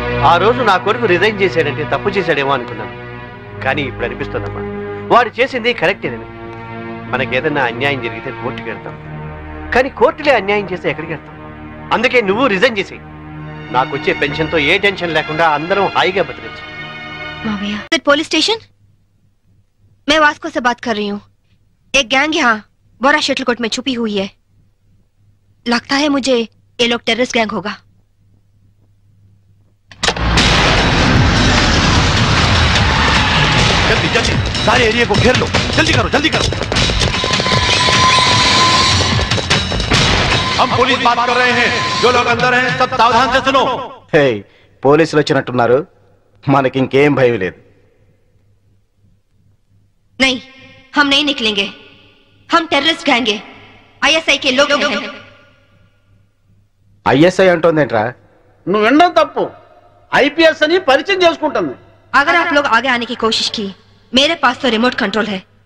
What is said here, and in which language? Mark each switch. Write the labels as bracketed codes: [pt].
[te] ఆ రోజు నా కొడుకు రిజైన్ చేశాడంటే తప్పు చేశాడేమో అనుకున్నాను. కానీ ఇప్పుడు అనిపిస్తుందమ్మా, వాడు చేసింది కరెక్టేనని. మనకేదన్నా అన్యాయం జరిగితే కోర్టుకి వెళ్తాం, కానీ కోర్టులే అన్యాయం చేస్తే ఎక్కడికి వెళ్తాం? అందుకే నువ్వు రిజైన్ చేసి నాకు వచ్చే పెన్షన్తో ఏ టెన్షన్ లేకుండా అందరం హాయిగా బతికచ్చు. [hi] पुलिस स्टेशन, मैं वास्को से बात कर रही हूँ. एक गैंग यहाँ बोरा शटलकोट में छुपी हुई है. लगता है मुझे ये लोग टेररिस्ट गैंग होगा. जल्दी जल्दी सारे एरिया को घेर लो, जल्दी करो जल्दी करो. हम पुलिस बात कर रहे हैं, जो लोग अंदर हैं सब सावधान से सुनो. [te] హే, పోలీసులు వచ్చినట్టున్నారు, మనకి ఇంకేం భయం లేదు. [hi] नहीं, हम नहीं निकलेंगे. हम टेररिस्ट गैंग हैं, ISI के लोग हैं. [te] ఐఎస్ఐ అంటోందేంట్రా? నువ్వు వినడం తప్పు. ఐపీఎస్ అని పరిచయం చేసుకుంటుంది. [hi] अगर आप लोग आगे आने की कोशिश की, मेरे पास तो रिमोट कंट्रोल है.